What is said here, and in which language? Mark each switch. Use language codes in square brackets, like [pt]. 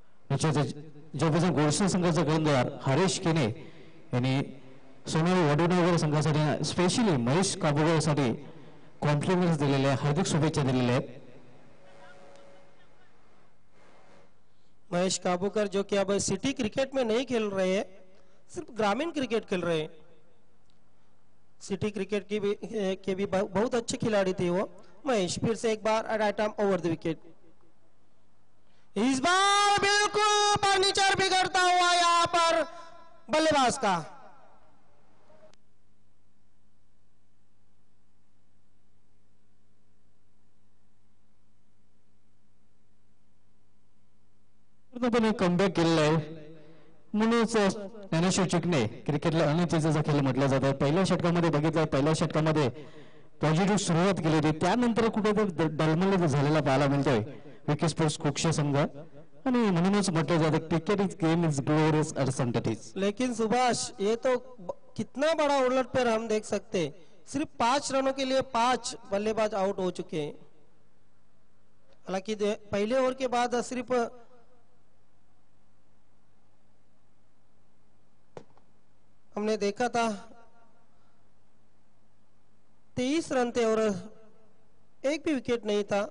[mr] ज्यापासून गोडसे संघाचा गोलंदाज हरेश केने यांनी सोनाली वडोनगर संघासाठी स्पेशली महेश काबूगरसाठी कॉम्प्लिमेंट्स दिलेले, हार्दिक शुभेच्छा दिलेल्या आहेत. [hi] महेश काबूकर जो कि अब सिटी क्रिकेट में नहीं खेल रहे हैं, सिर्फ ग्रामीण क्रिकेट खेल रहे हैं. सिटी क्रिकेट के भी बहुत अच्छे खिलाड़ी थे वो. महेश फिर से एक बार right arm over the wicket. इस बार बिल्कुल फर्नीचर बिगड़ता हुआ यहां पर बल्लेबाज का. [mr] पूर्णपणे कमबॅक केलेला आहे. म्हणूनच ज्ञानेश्वर चिकणे क्रिकेटला अनिश्चिततेचा खेळ म्हटलं जातं. पहिल्या षटकामध्ये बघितलं, पहिल्या षटकामध्ये पॉझिटिव्ह सुरुवात केली होती, त्यानंतर कुठेतरी डलमल झालेला पाहायला मिळतोय विकी स्पोर्ट्स कुक्षे संघ. आणि म्हणूनच म्हटलं जातं [en] Cricket is game is glorious uncertainties. [hi] लेकिन सुभाष, ये तो कितना बड़ा उलटफेर हम देख सकते. सिर्फ 5 रनों के लिए 5 बल्लेबाज आउट हो चुके हैं. हालांकि पहले ओवर के बाद सिर्फ हमने देखा था 23 रन थे और एक भी विकेट नहीं था.